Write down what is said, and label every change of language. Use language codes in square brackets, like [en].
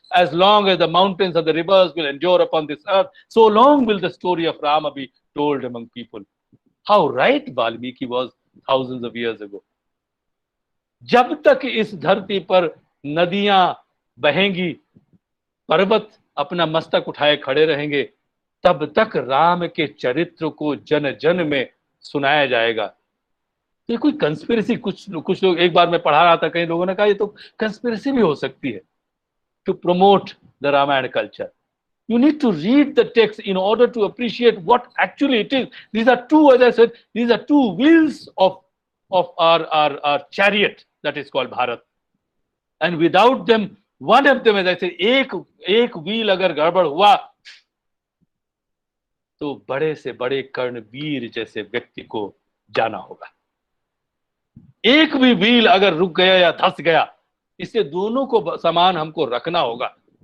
[en] As long as the mountains and the rivers will endure upon this earth, so long will the story of Rama be told among people. How right Valmiki was thousands of years ago. [hi] जब तक इस धरती पर नदियां बहेंगी, पर्वत अपना मस्तक उठाए खड़े रहेंगे, तब तक राम के चरित्र को जन जन में सुनाया जाएगा। ये कोई कंस्पिरेसी, कुछ लोग, एक बार मैं पढ़ा रहा था, कई लोगों ने कहा ये तो कंस्पिरेसी भी हो सकती है [en] To promote the Ramayana culture. You need to read the text in order to appreciate what actually it is. These are two, as I said, these are two wheels of our chariot that is called Bharat. And without them, one of them, as I said, [hi] एक wheel अगर गड़बड़ हुआ तो बड़े से बड़े कर्णवीर जैसे व्यक्ति को जाना होगा। एक भी व्हील अगर रुक गया या धस गया, इससे दोनों को समान हमको रखना होगा।